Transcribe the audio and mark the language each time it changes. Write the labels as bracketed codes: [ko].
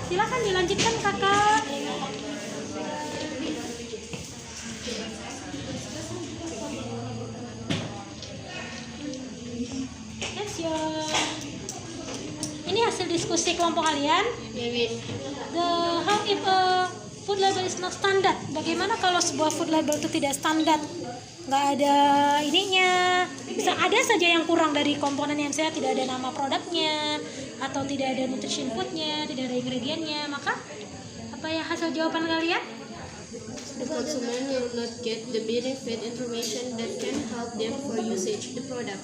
[id] Silakan dilanjutkan kakak. Yes, ini hasil diskusi kelompok kalian. [en] How if a food label is not standard? [id] Bagaimana kalau sebuah food label itu tidak standar? Nggak ada ininya, bisa ada saja yang kurang dari komponen yang saya, tidak ada nama produknya atau tidak ada nutrition foodnya, tidak ada ingredientnya. Maka apa ya hasil jawaban kalian? [en] The consumer will not get the benefit information that can help them for usage the product.